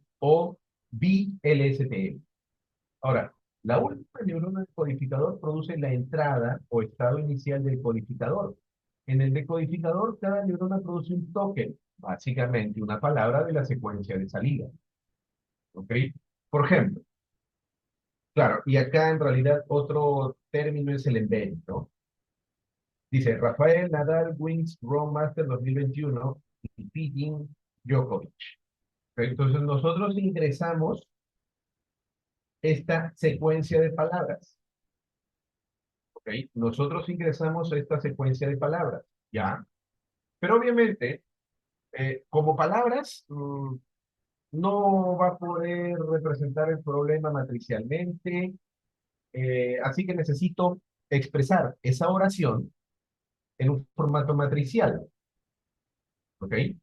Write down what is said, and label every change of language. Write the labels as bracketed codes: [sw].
[es] O VLSTM. Ahora, la última neurona del codificador produce la entrada o estado inicial del codificador. En el decodificador, cada neurona produce un token, básicamente una palabra de la secuencia de salida. ¿Ok? Por ejemplo, claro, y acá en realidad otro término es el embedding, ¿no? Dice [en] Rafael Nadal wins Rome Master 2021 defeating Djokovic. [es] ¿Ok? Entonces nosotros ingresamos esta secuencia de palabras. ¿Ok? Nosotros ingresamos esta secuencia de palabras, ¿ya? Pero obviamente, como palabras, no va a poder representar el problema matricialmente, así que necesito expresar esa oración en un formato matricial, ¿ok?